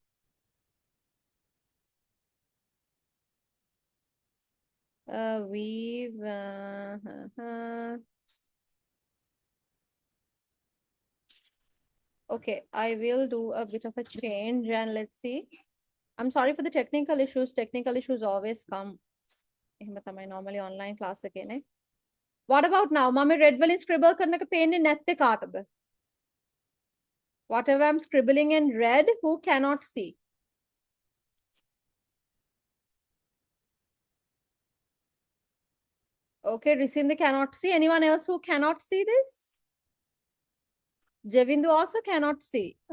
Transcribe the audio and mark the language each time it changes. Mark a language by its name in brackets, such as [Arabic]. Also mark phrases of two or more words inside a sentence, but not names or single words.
[English] Okay, I will do a bit of a change and let's see. I'm sorry for the technical issues. Technical issues always come. [Sinhala] එහෙම තමයි normally [English] online class [Sinhala] එකේනේ. [English] What about now? [Sinhala] මම red වලින් scribble කරන එක පේන්නේ නැත්තේ කාටද? [English] Whatever I'm scribbling in red, who cannot see? Okay, Risindi cannot see. Anyone else who cannot see this? Jevindu also cannot see.